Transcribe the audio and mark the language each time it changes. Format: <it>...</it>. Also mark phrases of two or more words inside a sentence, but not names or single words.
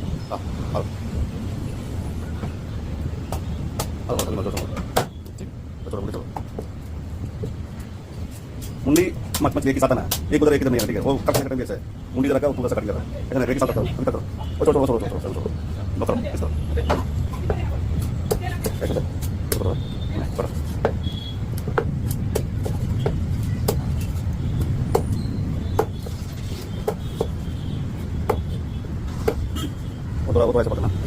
<ko>아, 바로. 바로 저기 먼저 저거. 저거 우리 저거.</ko> <hi>मुंडी मत मत एक ही साथ ना एक उधर एक इधर नहीं है ठीक है वो कब से करेंगे ऐसे मुंडी जरा का ऊपर से कट गया है एक ही साथ करो अभी करो ओ छोड़ो छोड़ो छोड़ो छोड़ो लो करो इसको ऐसे करो करो वो तो ऐसे पकड़ना</hi>